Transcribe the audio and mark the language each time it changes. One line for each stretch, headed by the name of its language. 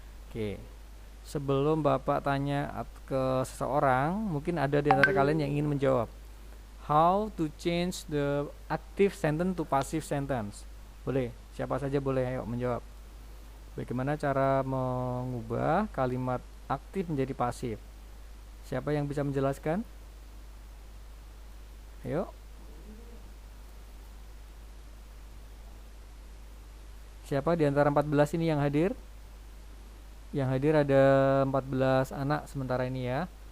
Indonesian: Oke, sebelum Bapak tanya ke seseorang, mungkin ada di antara kalian yang ingin menjawab.
English: How to change the active sentence to passive sentence.
Indonesian: Boleh, siapa saja boleh, ayo menjawab. Bagaimana cara mengubah kalimat aktif menjadi pasif? Siapa yang bisa menjelaskan? Ayo. Siapa di antara 14 ini yang hadir? Yang hadir ada 14 anak sementara ini ya.